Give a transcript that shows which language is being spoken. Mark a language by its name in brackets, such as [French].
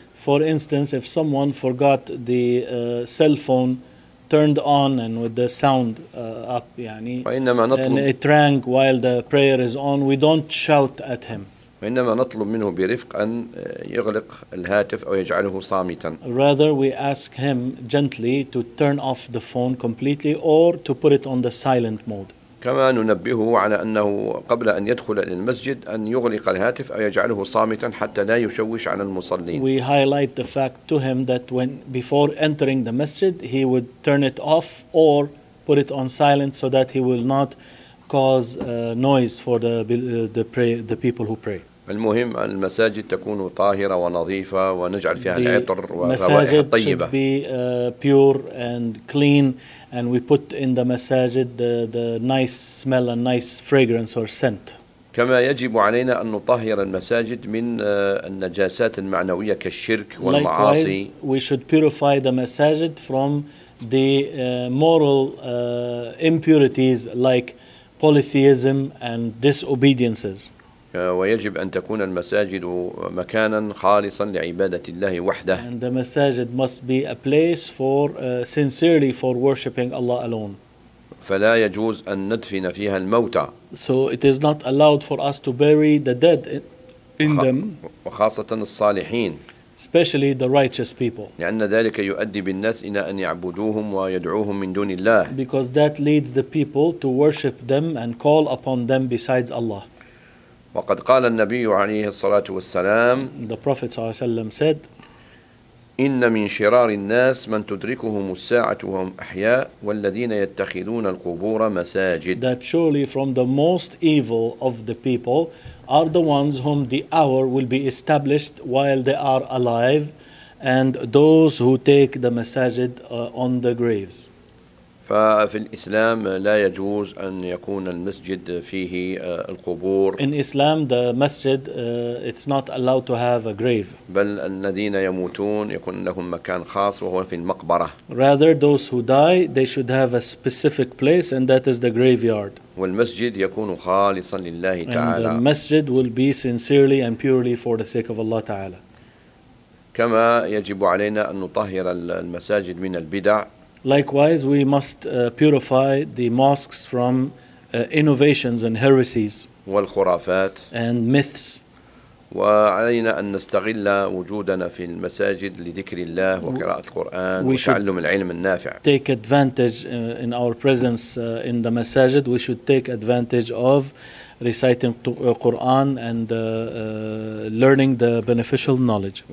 [English] For instance, if someone forgot the cell phone turned on and with the sound up, يعني, and it rang while the prayer is on, we don't shout at him. [Arabic] وإنما نطلب منه برفق أن يغلق الهاتف أو يجعله صامتا. [English] Rather, we ask him gently to turn off the phone completely or to put it on the silent mode. [Arabic] كما ننبهه على أنه قبل أن يدخل إلى المسجد أن يغلق الهاتف أو يجعله صامتا حتى لا يشوش على المصلين. [English] We highlight the fact to him that when before entering the masjid, he would turn it off or put it on silent so that he will not cause noise for the people who pray. [Arabic] المهم أن المساجد تكون طاهرة ونظيفة ونجعل فيها العطر والروائح الطيبة. [English] Be pure and clean, and we put in the masajid the nice smell and nice fragrance or scent. [Arabic] كما يجب علينا أن نطهر المساجد من النجاسات المعنوية كالشرك والمعاصي. [English] Likewise, we should purify the masajid from the moral impurities like polytheism and disobediences. [Arabic] ويجب أن تكون المساجد مكانا خالصا لعبادة الله وحده. [English] And the masajid must be a place for sincerely for worshiping Allah alone. [Arabic] فلا يجوز أن ندفن فيها الموتى. [English] So it is not allowed for us to bury the dead in them. [Arabic] وخاصة الصالحين. [English] Especially the righteous people. [Arabic] لأن ذلك يؤدي بالناس إلى أن يعبدوهم ويدعوهم من دون الله. [English] Because that leads the people to worship them and call upon them besides Allah. [Arabic] وقد قال النبي عليه الصلاة والسلام. [English] The Prophet [Arabic] صلى الله عليه وسلم [English] said, [Arabic] إن من شرار الناس من تدركهم الساعة وهم أحياء والذين يتخذون القبور مساجد. [English] That surely from the most evil of the people are the ones whom the hour will be established while they are alive, and those who take the masajid on the graves. [Arabic] ففي الإسلام لا يجوز أن يكون المسجد فيه القبور. [English] In Islam, the masjid, it's not allowed to have a grave. [Arabic] بل الذين يموتون يكون لهم مكان خاص وهو في المقبرة. [English] Rather, those who die, they should have a specific place, and that is the graveyard. [Arabic] والمسجد يكون خالصا لله تعالى. [English] And the masjid will be sincerely and purely for the sake of Allah تعالى. [Arabic] كما يجب علينا أن نطهر المساجد من البدع. [English] Likewise, we must purify the mosques from innovations and heresies [Arabic] والخرافات [English] and myths. [Arabic] وعلينا أن نستغل وجودنا في المساجد لذكر الله وقراءة القرآن وتعلم العلم النافع. [English] We should take advantage in our presence in the masajid. We should take advantage of reciting the Quran and learning the beneficial knowledge.